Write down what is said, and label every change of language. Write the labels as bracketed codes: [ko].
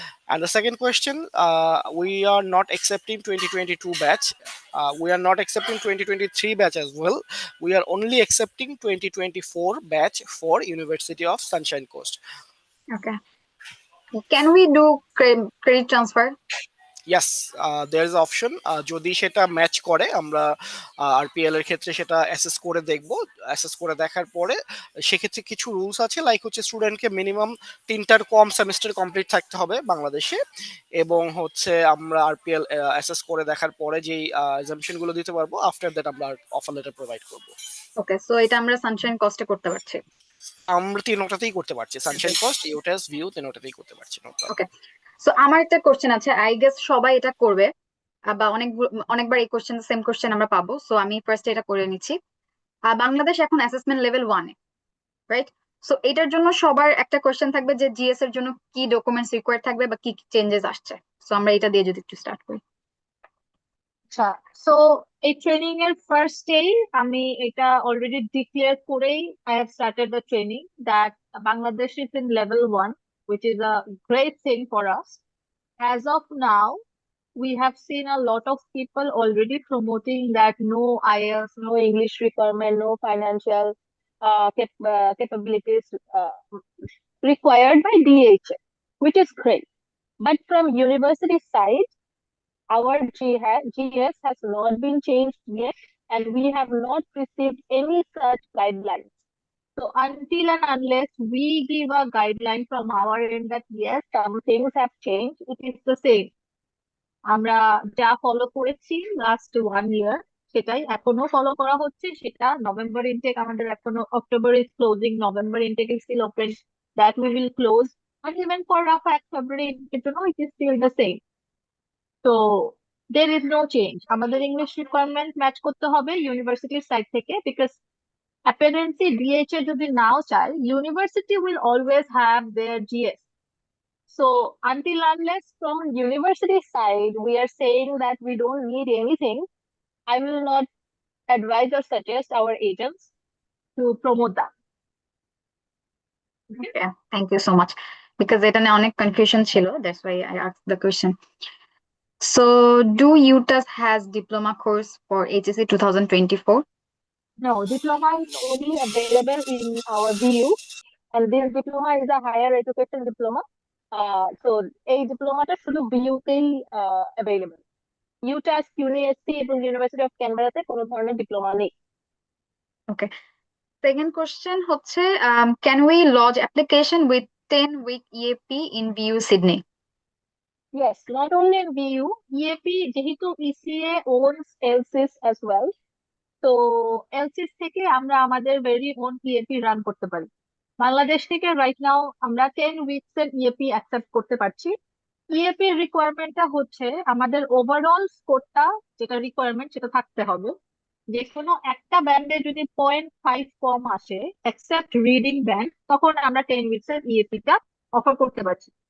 [en] And the second question, we are not accepting 2022 batch, we are not accepting 2023 batch as well. We are only accepting 2024 batch for University of Sunshine Coast. Okay. Can we do credit transfer? Yes, there is option. [bn] যদি সেটা match করে আমরা RPL এর ক্ষেত্রে সেটা assess করে দেখব। Assess করে দেখার পরে সেক্ষেত্রে কিছু রুলস আছে, লাইক হচ্ছে স্টুডেন্টকে মিনিমাম 3টার কম সেমিস্টার কমপ্লিট থাকতে হবে বাংলাদেশে, এবং হচ্ছে আমরা আরপিএল অ্যাসেস করে দেখার পরে যেই এক্সামশন গুলো দিতে পারবো, আফটার দ্যাট আমরা অফার লেটার প্রোভাইড করব। ওকে, সো এটা আমরা সানশাইন কস্টে করতে পারছি। আমরা তিনটাতেই করতে পারছি, সানশাইন কোস্ট, ইউটাস, ভিউ, তিনটাতেই করতে পারছি। ওকে, সো আমার একটা কোশ্চেন আছে, আই গেস সবাই এটা করবে বা অনেকবার এই কোশ্চেন সেম কোশ্চেন আমরা পাবো, সো আমি ফার্স্ট এটা করে নিচ্ছি। বাংলাদেশ এখন অ্যাসেসমেন্ট লেভেল 1 এ, রাইট? সো এটার জন্য সবার একটা কোশ্চেন থাকবে যে জিএস এর জন্য কি ডকুমেন্টস রিকোয়ার্ড থাকবে বা কি চেঞ্জেস আসছে। সো আমরা এটা দিয়ে যদি একটু স্টার্ট করি। আচ্ছা, সো এই ট্রেনিং এর ফার্স্ট ডে আমি এটা অলরেডি ডিক্লেয়ার করেই [en] I have started the training that Bangladesh is in level 1, which is a great thing for us. As of now, we have seen a lot of people already promoting that no IELTS, no English requirement, no financial capabilities required by DHA, which is great. But from university side, our GS has not been changed yet, and we have not received any such guidelines. So until and unless we give a guideline from our end that yes, some things have changed, it is the same. [bn] আমরা যা follow করেছি last 1 ইয়ার সেটাই এখনো follow করা হচ্ছে। [en] সেটা November intake আমাদের এখনো, October is closing, November intake is still open, that we will close, and even for রাফা February intake, it is still the same. [bn] তো [en] there is no change. [bn] আমাদের English requirement match করতে হবে ইউনিভার্সিটির side থেকে, because apparently DHA যদি নাও চায়, [en] University will always have their GS. So until unless from university side we are saying that we don't need anything, I will not advise or suggest our agents to promote that. Yeah, thank you so much, because [bn] এটা নিয়ে অনেক confusion ছিল, [en] that's why I asked the question. So do UTAS has diploma course for HSC 2024? No, diploma is only available in our VU, and this diploma is a higher education diploma. [bn] So এই ডিপ্লোমাটা শুধু VU তেই available. UTAS, UniSC এবং university of ক্যানবেরাতে কোনো ধরনের diploma নেই। [en] Okay. Second question হচ্ছে, can we lodge application with 10-week EAP in VU Sydney? Yes, not only in VU, EAP যেহেতু ECA owns LSIS as well, [bn] তো LSIS থেকে আমরা আমাদের [en] very own EAP [bn] রান করতে পারি। বাংলাদেশ থেকে রাইট নাও আমরা 10 উইকস এর ইএপি অ্যাকসেপ্ট করতে পারছি। ইএপি এর রিকোয়ারমেন্টটা হচ্ছে আমাদের ওভারঅল স্কোরটা যেটা রিকোয়ারমেন্ট সেটা থাকতে হবে। যে কোনো একটা ব্যান্ডে যদি 0.5 কম আসে এক্সেপ্ট রিডিং ব্যান্ড, তখন আমরা 10 উইকস এর ইএপিটা অফার করতে পারছি।